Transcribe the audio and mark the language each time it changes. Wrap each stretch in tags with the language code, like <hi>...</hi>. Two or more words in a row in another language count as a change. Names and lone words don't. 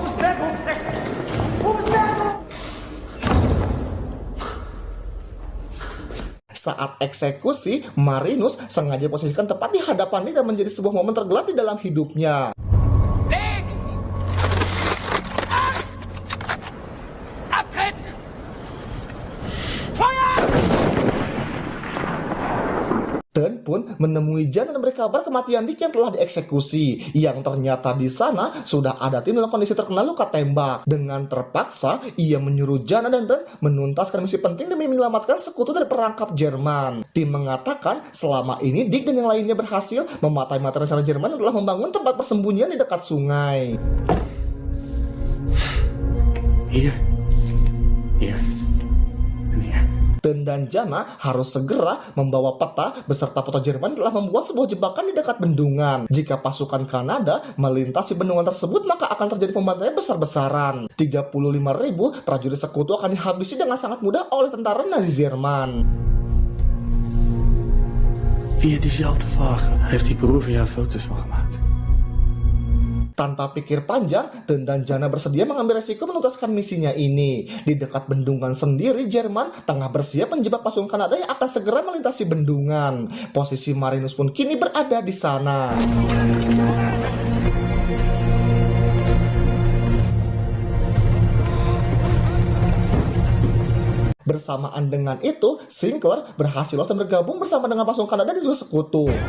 <id>Saat eksekusi, Marinus sengaja posisikan tepat di hadapan dia dan menjadi sebuah momen tergelap di dalam hidupnya.</id> <de>Legt! Abtreten! Feuer!</de> <id>Ten pun menemui Jan dan memberi kabar kematian Dick yang telah dieksekusi. Yang ternyata di sana sudah ada tim dalam kondisi terkena luka tembak. Dengan terpaksa, ia menyuruh Jana dan Ten menuntaskan misi penting demi menyelamatkan sekutu dari perangkap Jerman. Tim mengatakan selama ini Dick dan yang lainnya berhasil mematai-matai rencana Jerman yang telah membangun tempat persembunyian di dekat sungai.</id> <nl>Hier. Hier. En hier.</nl> <id>Ten dan Jana harus segera membawa peta beserta foto Jerman telah membuat sebuah jebakan di dekat bendungan. Jika pasukan Kanada melintasi bendungan tersebut, maka akan terjadi pembantaian besar-besaran. 35.000 prajurit sekutu akan dihabisi dengan sangat mudah oleh tentara Nazi Jerman.</id> <nl>Via diezelfde wagen heeft die broer van jou foto's van gemaakt.</nl> <id>Tanpa pikir panjang, Ten dan Jana bersedia mengambil resiko menuntaskan misinya ini. Di dekat bendungan sendiri, Jerman tengah bersiap menjebak pasukan Kanada yang akan segera melintasi bendungan. Posisi Marinus pun kini berada di sana. Bersamaan dengan itu, Sinclair berhasil lolos dan bergabung bersama dengan pasukan Kanada dan juga sekutu.</id>